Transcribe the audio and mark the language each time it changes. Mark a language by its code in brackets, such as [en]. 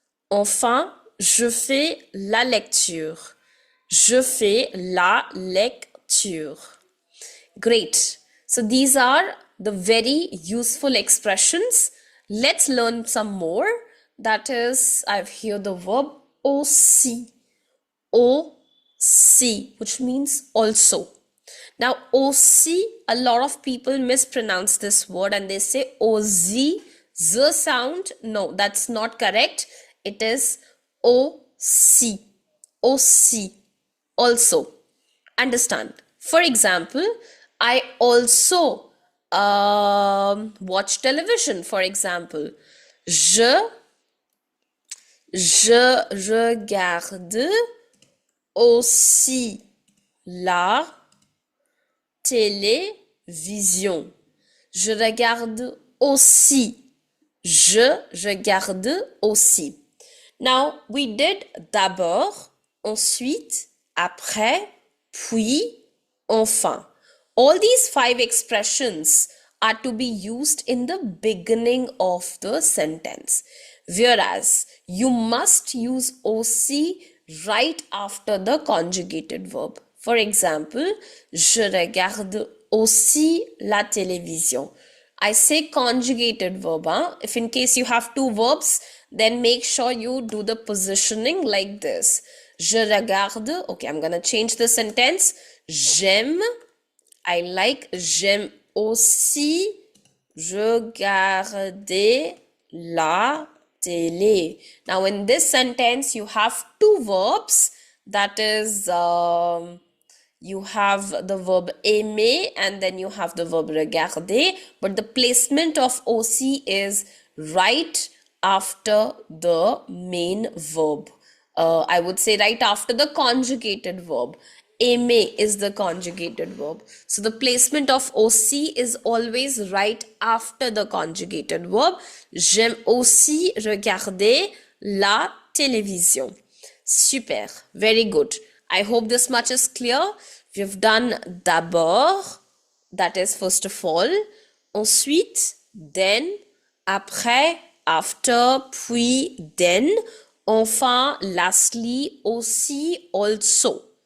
[fr] Enfin, je fais la lecture. Je fais la lecture. [en] Great. So these are the very useful expressions. Let's learn some more. That is, I've here the verb aussi. Aussi, which means also. Now, aussi, a lot of people mispronounce this word and they say aussi Z sound, no, that's not correct. It is O-C. O-C. Also. Understand? For example, I also watch television, for example. [fr] Je regarde aussi la télévision. Je regarde aussi. Je regarde aussi. [en] Now, we did d'abord, ensuite, après, puis, enfin. All these 5 expressions are to be used in the beginning of the sentence. Whereas, you must use OC right after the conjugated verb. For example, [fr] je regarde aussi la télévision. [en] I say conjugated verb. If in case you have 2 verbs, then make sure you do the positioning like this. [fr] Je regarde. [en] Okay, I'm gonna change the sentence. [fr] J'aime. [en] I like. [fr] J'aime aussi regarder la télé. [en] Now in this sentence, you have 2 verbs. That is, you have the verb aimer and then you have the verb regarder, but the placement of OC is right after the main verb. I would say right after the conjugated verb. Aimer is the conjugated verb. So the placement of OC is always right after the conjugated verb. [fr] J'aime aussi regarder la télévision. [en] Super, very good. I hope this much is clear. We've done d'abord, that is first of all, ensuite, then, après, after, puis, then, enfin, lastly, aussi, also.